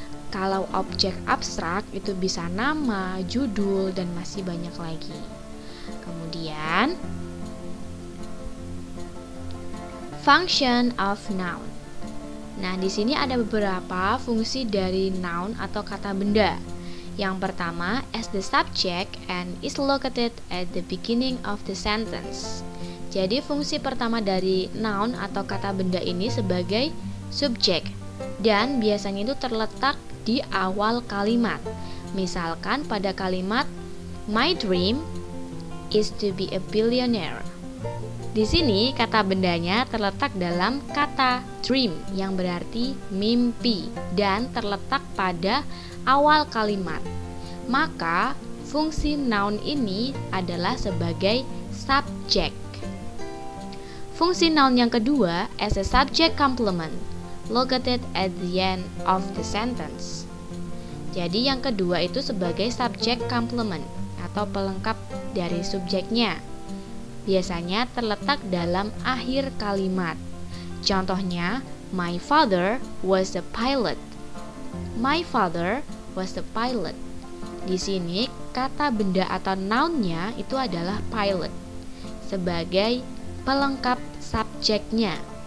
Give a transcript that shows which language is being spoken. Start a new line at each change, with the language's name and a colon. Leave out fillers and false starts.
Indonesian: Kalau objek abstrak itu bisa nama, judul, dan masih banyak lagi. Kemudian,
English: function of noun.
Indonesian: Nah, di sini ada beberapa fungsi dari noun atau kata benda. Yang pertama,
English: as the subject and is located at the beginning of the sentence.
Indonesian: Jadi fungsi pertama dari noun atau kata benda ini sebagai subjek dan biasanya itu terletak di awal kalimat. Misalkan pada kalimat
English: my dream is to be a billionaire.
Indonesian: Di sini kata bendanya terletak dalam kata dream yang berarti mimpi dan terletak pada awal kalimat. Maka fungsi noun ini adalah sebagai subjek. Fungsi noun yang kedua
English: as a subject complement located at the end of the sentence.
Indonesian: Jadi yang kedua itu sebagai subject complement atau pelengkap dari subjeknya. Biasanya terletak dalam akhir kalimat. Contohnya,
English: my father was a pilot. My father was a pilot.
Indonesian: Di sini kata benda atau nounnya itu adalah pilot sebagai pelengkap subjeknya.